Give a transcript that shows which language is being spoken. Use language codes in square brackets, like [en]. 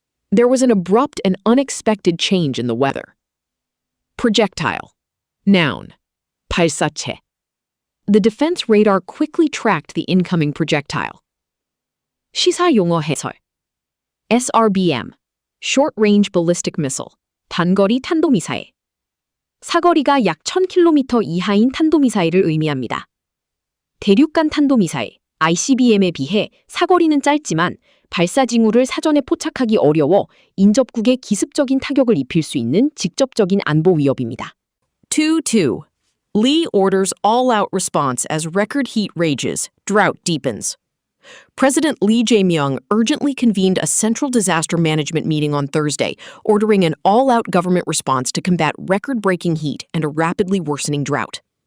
[en] There was an abrupt and unexpected change in the weather. Projectile, noun, [ko] 발사체. [en] The defense radar quickly tracked the incoming projectile. [ko] 시사용어 해설. [en] SRBM, Short-Range Ballistic Missile, [ko] 단거리 탄도미사일. 사거리가 약 1000km 이하인 탄도미사일을 의미합니다. 대륙간 탄도미사일, ICBM에 비해 사거리는 짧지만 발사 징후를 사전에 포착하기 어려워 인접국에 기습적인 타격을 입힐 수 있는 직접적인 안보 위협입니다. 2-2. [en] Lee orders all-out response as record heat rages, drought deepens. President Lee Jae-myung urgently convened a central disaster management meeting on Thursday, ordering an all-out government response to combat record-breaking heat and a rapidly worsening drought.